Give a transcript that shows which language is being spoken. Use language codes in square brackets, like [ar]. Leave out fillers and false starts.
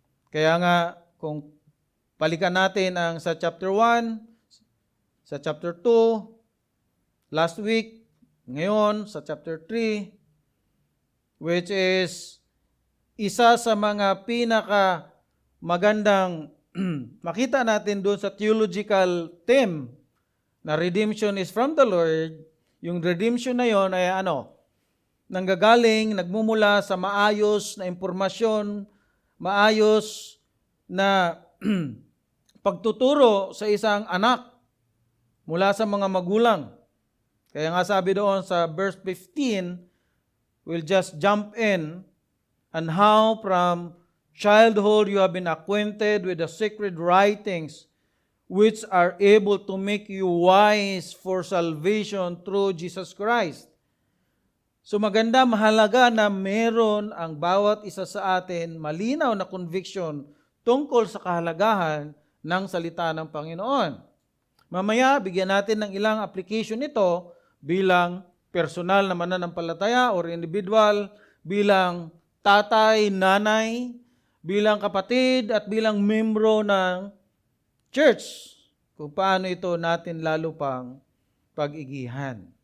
[tl] Kaya nga, kung balikan natin ang sa chapter 1, sa chapter 2, last week, ngayon sa chapter 3, which is isa sa mga pinaka magandang makita natin doon sa theological theme na [en] redemption is from the Lord. [tl] Yung redemption na yon ay nanggagaling, nagmumula sa maayos na impormasyon, maayos na pagtuturo sa isang anak mula sa mga magulang. Kaya nga sabi doon sa verse 15, [en] we'll just jump in, and how from childhood you have been acquainted with the sacred writings which are able to make you wise for salvation through Jesus Christ. [tl] So maganda, mahalaga na meron ang bawat isa sa atin malinaw na conviction tungkol sa kahalagahan ng salita ng Panginoon. Mamaya, bigyan natin ng ilang application nito bilang personal na mananampalataya or individual, bilang tatay, nanay, bilang kapatid, at bilang membro ng church, kung paano ito natin lalo pang pag-igihan.